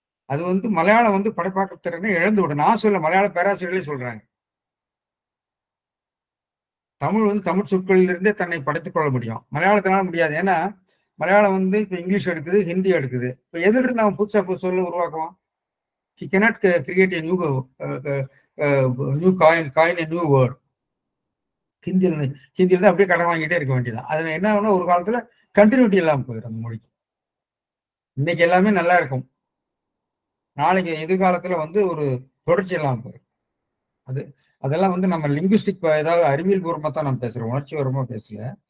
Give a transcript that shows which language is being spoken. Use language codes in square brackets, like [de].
[ta] அது வந்து மலையாளம் வந்து படைப்பாக்கத்திறனை இழந்து விடும். நான் சொல்ல, மலையாள பேராசிரியர்களே சொல்றாங்க. தமிழ் வந்து தமிழ் சொற்களிலிருந்தே தன்னை படைத்துக் கொள்ள முடியும். மலையாளத்தினால முடியாது. ஏன்னா மலையாளம் வந்து இப்போ இங்கிலீஷ் எடுக்குது, ஹிந்தி எடுக்குது. இப்போ எதிலிருந்து அவன் புதுசா சொல்ல உருவாக்குவான்? [en] He cannot create a new coin a new word. [ta] ஹிந்தியில அப்படியே கடன் வாங்கிட்டே இருக்க வேண்டியதான். அதுல என்ன ஆகும்னா ஒரு காலத்துல கண்டினியூட்டி இல்லாமல் போயிடும் அந்த மொழிக்கு. இன்னைக்கு எல்லாமே நல்லா இருக்கும், நாளைக்கு எதிர்காலத்துல வந்து ஒரு தொடர்ச்சி இல்லாமல் போயிடும். அதெல்லாம் வந்து நம்ம லிங்குஸ்டிக் ஏதாவது அறிவியல் பூர்வமா தான் நம்ம பேசுறோம், உணர்ச்சி பூர்வமா பேசல.